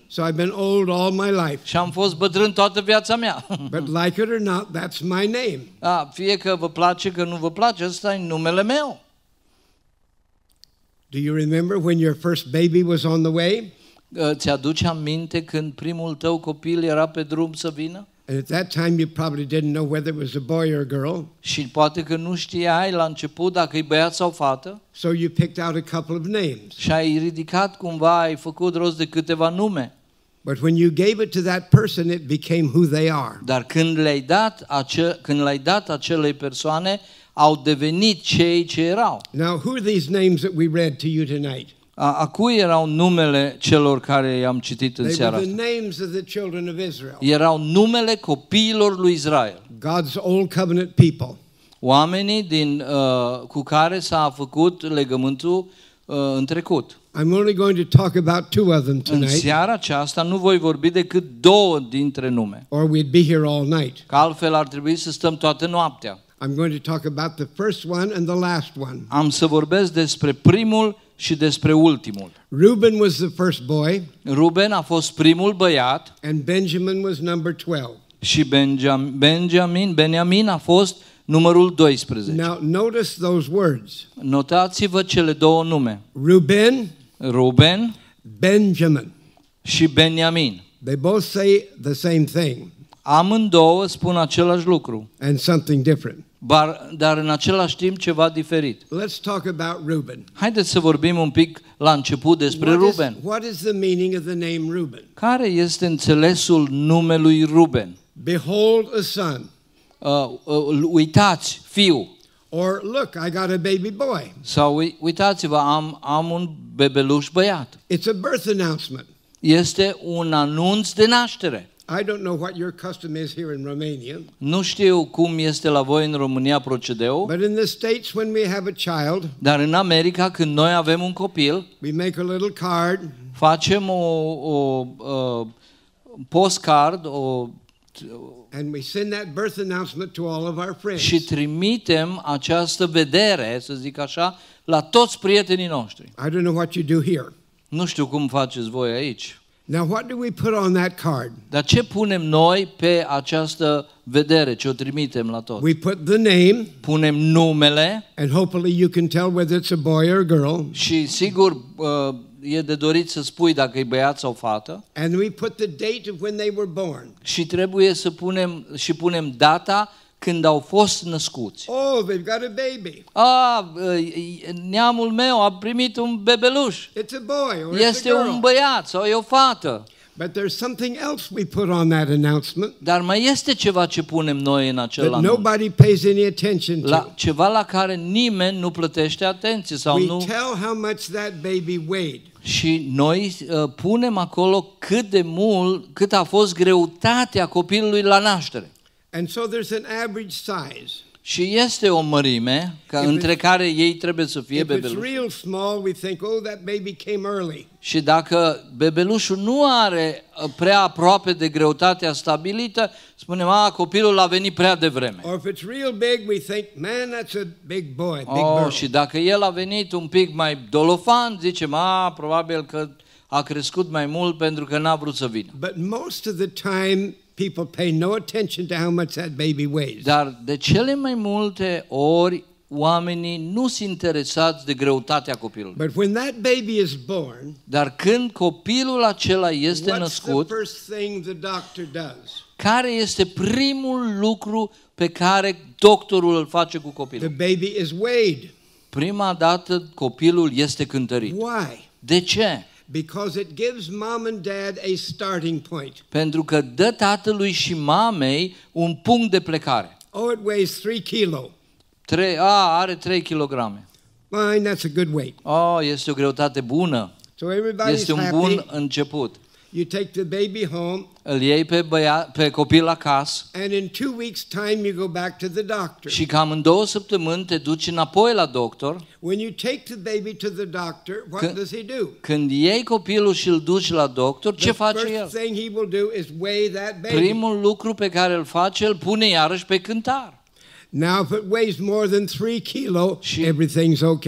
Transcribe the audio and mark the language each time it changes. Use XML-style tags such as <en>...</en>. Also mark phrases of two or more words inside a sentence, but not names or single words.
<en>So I've been old all my life.</en> <ro>Și am fost bătrân toată viața mea.</ro> <en>But like it or not, that's my name.</en> <ro>Fie că vă place, că nu vă place, ăsta e numele meu.</ro> <en>Do you remember when your first baby was on the way?</en> <ro>Ți-aduce aminte când primul tău copil era pe drum să vină?</ro> <en>And at that time you probably didn't know whether it was a boy or a girl.</en> <ro>Și poate că nu știai la început dacă e băiat sau fată.</ro> <en>So you picked out a couple of names.</en> <ro>Și ai ridicat cumva, ai făcut rost de câteva nume.</ro> <en>But when you gave it to that person, it became who they are.</en> <ro>Dar când l-ai dat acelei persoane, au devenit cei ce erau.</ro> <en>Now, who are these names that we read to you tonight?</en> <ro>A cui erau numele celor care i-am citit în</ro> <en>They</en> <ro>seara</ro> <en>were</en> <ro>asta?</ro> <en>the names of the children of Israel.</en> <ro>Erau numele copiilor lui Israel.</ro> <en>God's old covenant people.</en> <ro>Oamenii cu care s-a făcut legământul în trecut.</ro> <en>I'm only going to talk about two of them</en> <ro>În</ro> <en>tonight,</en> <ro>seara aceasta nu voi vorbi decât două dintre nume.</ro> <en>or we'd be here all night.</en> <ro>Că altfel ar trebui să stăm toată noaptea.</ro> <en>I'm going to talk about the first one and the last one.</en> <ro>Am să vorbesc despre primul și despre ultimul.</ro> <en>Reuben was the first boy,</en> <ro>Ruben a fost primul băiat</ro> <en>and Benjamin was number 12.</en> <ro>și Beniamin a fost numărul 12.</ro> <en>Now, notice those words.</en> <ro>Notați-vă cele două nume. Ruben</ro> <en>Benjamin.</en> <ro>și Beniamin.</ro> <en>They both say the same thing</en> <ro>Amândouă spun același lucru,</ro> <en>and something different.</en> <ro>dar în același timp ceva diferit.</ro> <en>Let's talk about Reuben.</en> <ro>Haideți să vorbim un pic la început despre Ruben.</ro> <en>What is the meaning of the name Reuben?</en> <ro>Care este înțelesul numelui Ruben?</ro> <en>Behold a son.</en> <ro>Uitați, fiu.</ro> <en>Or look, I got a baby boy.</en> <ro>Sau uitați-vă, am un bebeluș băiat.</ro> <en>It's a birth announcement.</en> <ro>Este un anunț de naștere.</ro> <en>I don't know what your custom is here in Romania.</en> <ro>Nu știu cum este la voi în România procedeul,</ro> <en>But in the States, when we have a child,</en> <ro>dar în America, când noi avem un copil,</ro> <en>we make a little card,</en> <ro>facem o postcard</ro> <en>and we send that birth announcement to all of our friends.</en> <ro>și trimitem această vedere, să zic așa, la toți prietenii noștri.</ro> <en>I don't know what you do here.</en> <ro>Nu știu cum faceți voi aici.</ro> <en>Now, what do we put on that card?</en> <ro>Dar ce punem noi pe această vedere, ce o trimitem la toți?</ro> <en>We put the name,</en> <ro>Punem numele</ro> <en>and hopefully you can tell whether it's a boy or a girl.</en> <ro>și sigur e de dorit să spui dacă e băiat sau fată.</ro> <en>And we put the date of when they were born.</en> <ro>Și trebuie să punem data când au fost născuți.</ro> <en>Oh, they've got a baby.</en> <ro>Neamul meu a primit un bebeluș.</ro> <en>It's a boy or</en> <ro>Este</ro> <en>it's a girl.</en> <ro>un băiat sau e o fată.</ro> <en>But there's something else we put on that announcement</en> <ro>Dar mai este ceva ce punem noi în acel</ro> <en>that</en> <ro>anunț.</ro> <en>nobody pays any attention to.</en> <ro>Ceva la care nimeni nu plătește atenție sau</ro> <en>We</en> <ro>nu.</ro> <en>tell how much that baby weighed.</en> <ro>Și noi punem acolo cât a fost greutatea copilului la naștere.</ro> <en>And so there's an average size.</en> <ro>Și este o mărime între care ei trebuie să fie</ro> <en>If it's</en> <ro>bebeluși.</ro> <en>real small, we think, oh, that baby came early.</en> <ro>Și dacă bebelușul nu are prea aproape de greutatea stabilită, spunem, copilul a venit prea devreme.</ro> <en>Or if it's real big, we think, man, that's a big boy, big girl.</en> <ro>Și dacă el a venit un pic mai dolofan, zicem, probabil că a crescut mai mult pentru că n-a vrut să vină.</ro> <en>But most of the time, people pay no attention to how much that baby weighs.</en> <ro>Dar de cele mai multe ori, oamenii nu sunt interesați de greutatea copilului.</ro> <en>But when that baby is born,</en> <ro>Dar când copilul acela este</ro> <en>what's the</en> <ro>născut,</ro> <en>first thing the doctor does?</en> <ro>care este primul lucru pe care doctorul îl face cu</ro> <en>The</en> <ro>copilul?</ro> <en>baby is weighed.</en> <ro>Prima dată copilul este cântărit.</ro> <en>Why?</en> <ro>De ce?</ro> <en>Because it gives mom and dad a starting point.</en> <ro>Pentru că dă tatălui și mamei un punct de plecare.</ro> <en>Oh, it weighs 3 kilo.</en> <ro>Are 3 kg.</ro> <en>Fine, that's a good weight.</en> <ro>Este o greutate bună.</ro> <en>So everybody's</en> <ro>Este un</ro> <en>happy.</en> <ro>bun început.</ro> <en>You take the baby home,</en> <ro>Îl iei pe copil acasă</ro> <en>and in 2 weeks' time you go back to the doctor.</en> <ro>și cam în 2 săptămâni te duci înapoi la doctor.</ro> <en>When you take the baby to the doctor, what does he do?</en> <ro>Când iei copilul și îl duci la doctor, ce face</ro> <en>The</en> <ro>el?</ro> <en>first thing he will do is weigh that baby.</en> <ro>Primul lucru pe care îl face, îl pune iarăși pe cântar.</ro> <en>Now, if it weighs more than 3 kilo,</en> <ro>Și</ro> <en>everything's okay.</en>